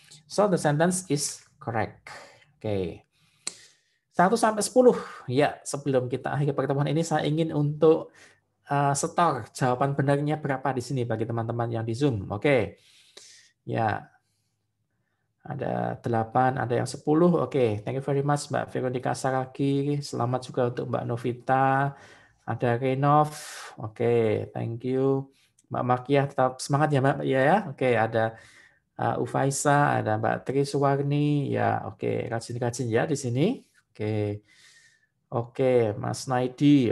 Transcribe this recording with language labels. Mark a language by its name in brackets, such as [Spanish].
[English] So the sentence is correct. [Indonesian] Oke. 1 sampai 10. Ya, sebelum kita akhiri pertemuan ini saya ingin untuk setor jawaban benarnya berapa di sini bagi teman-teman yang di Zoom. Oke. Ya. Ada 8, ada yang 10. [English] Oke, thank you very much Mbak Veronica Saragi. [Indonesian] Selamat juga untuk Mbak Novita. Ada Renov. Oke, [English] thank you. [Indonesian] Mbak Makia tetap semangat ya Mbak. Ya. Oke, ada Ufaisa, ada Mbak Tri Suwarni. Ya, oke, rajin-rajin ya di sini. Oke. Oke, Mas Naidi.